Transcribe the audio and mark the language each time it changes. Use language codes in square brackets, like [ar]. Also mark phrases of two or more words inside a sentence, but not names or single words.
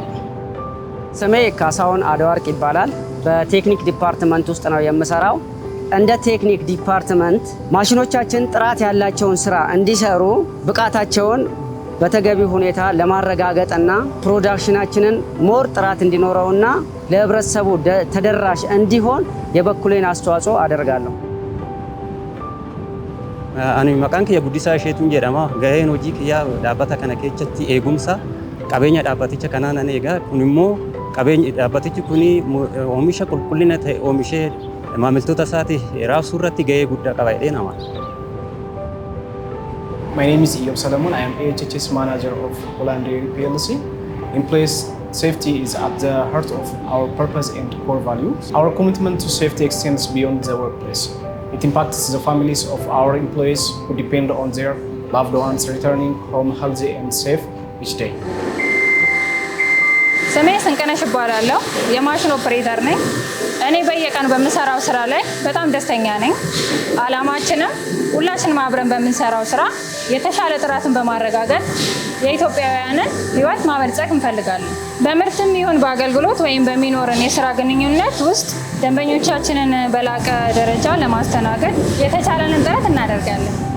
[am] ስሜ ካሳሁን አደዋርቅ ይባላል። በቴክኒክ ዲፓርትመንት ውስጥ ነው የምሰራው። እንደ [en] technical department [am] ማሽኖቻችን ጥራት ያላቸውን ስራ እንዲሰሩ ብቃታቸውን በተገቢ ሁኔታ ለማረጋገጥና ፕሮዳክሽናችንን ሞር ጥራት እንዲኖረውና ለህብረተሰቡ ተደራሽ እንዲሆን የበኩሌን አስተዋጽኦ አደርጋለሁ። [om] Ani maqaan kiyya Guddisaa Isheetuun jedhama. Gaheen hojii kiyyaa dhaabbata kana keessatti eegumsa qabeenya dhaabbaticha kanaa nan eega. Kun immoo qabeenya dhaabbatichi kun oomisha qulqullina ta'e oomishee maamiltoota isaatiif raabsuu irratti gahee guddaa qaba jedhee nama. [en] My name is Iyab Solomon. I am AHHS manager of Holland Dairy PLC. Employees safety is at the heart of our purpose and core values. Our commitment to safety extends beyond the workplace. It impacts the families of our employees who depend on their loved ones returning home healthy and safe each day. [am] ስሜ ስንቅነሽ እባላለሁ። [en] machine operator [am] ነኝ። እኔ በየቀኑ በምሰራው ስራ ላይ በጣም ደስተኛ ነኝ። አላማችንም ሁላችንም አብረን በምንሰራው ስራ የተሻለ ጥራትን በማረጋገጥ የኢትዮጵያውያንን ሕይወት ማበልጸግ እንፈልጋለን። በምርትም ይሁን በአገልግሎት ወይም በሚኖረን የስራ ግንኙነት ውስጥ ደንበኞቻችንን በላቀ ደረጃ ለማስተናገድ የተቻለንን ጥረት እናደርጋለን።